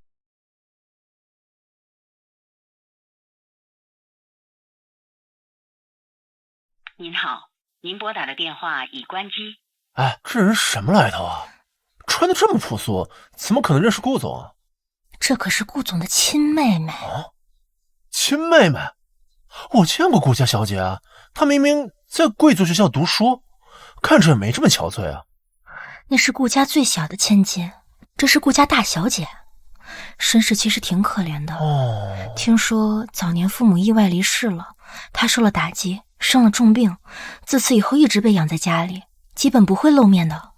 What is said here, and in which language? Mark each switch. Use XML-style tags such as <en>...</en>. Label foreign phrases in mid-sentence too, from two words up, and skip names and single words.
<zh>您好，您撥打的電話已關機。哎，這人什麼來頭啊？穿得這麼樸素，怎麼可能認識顧總啊？這可是顧總的親妹妹。啊，親妹妹？ 我見過顧家小姐啊，她明明在貴族學校讀書，看着也沒這麼憔悴啊。那是顧家最小的千金，這是顧家大小姐，身世其實挺可憐的。聽說早年父母意外離世了，她受了打擊，生了重病，自此以後一直被養在家裡，基本不會露面的。</zh>